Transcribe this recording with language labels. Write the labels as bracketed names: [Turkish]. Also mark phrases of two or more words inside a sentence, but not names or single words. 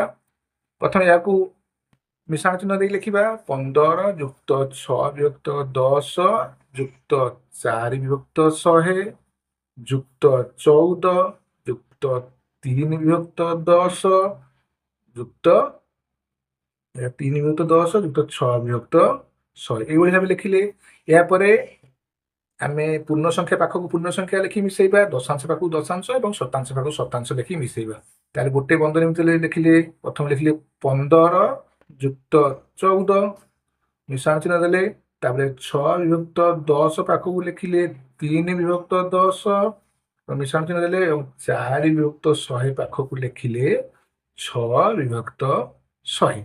[Odia] ପ୍ରଥମେ ଇୟାକୁ ମିଶ୍ରଣ ଚିହ୍ନ ଦେଇ ଲେଖିବା 15 ଯୁକ୍ତ 6 ବିଭକ୍ତ 10 ଯୁକ୍ତ 4 ବିଭକ୍ତ 100 ଯୁକ୍ତ 14 ଯୁକ୍ତ 3 ବିଭକ୍ତ 10 ଯୁକ୍ତ 3 ବିଭକ୍ତ 10 ଯୁକ୍ତ 6 ବିଭକ୍ତ 100 ଏଇଭାବେ ଭାବେ ଲେଖିଲେ ଏରପରେ ଆମେ ପୂର୍ଣ୍ଣ ସଂଖ୍ୟା ପାଖକୁ ପୂର୍ଣ୍ଣ ସଂଖ୍ୟା ଲେଖି ମିଶେଇବା, ଦଶାଂଶ ପାଖକୁ ଦଶାଂଶ ଏବଂ ଶତାଂଶ ପାଖକୁ ଶତାଂଶ ଲେଖି ମିଶେଇବା। ତାହେଲେ ଗୋଟେ ବନ୍ଧନୀ ଭିତରେ ଲେଖିଲେ ପ୍ରଥମେ ଲେଖିଲେ 15 ଯୁକ୍ତ 14 ମିଶ୍ରଣ ଚିହ୍ନ ଦେଲେ, ତାପରେ 6 ବିଭକ୍ତ 10 ପାଖକୁ ଲେଖିଲେ 3 ବିଭକ୍ତ 10 ମିଶ୍ରଣ ଚିହ୍ନ ଦେଲେ ଏବଂ 4 ବିଭକ୍ତ 100 ପାଖକୁ ଲେଖିଲେ 6 ବିଭକ୍ତ 100।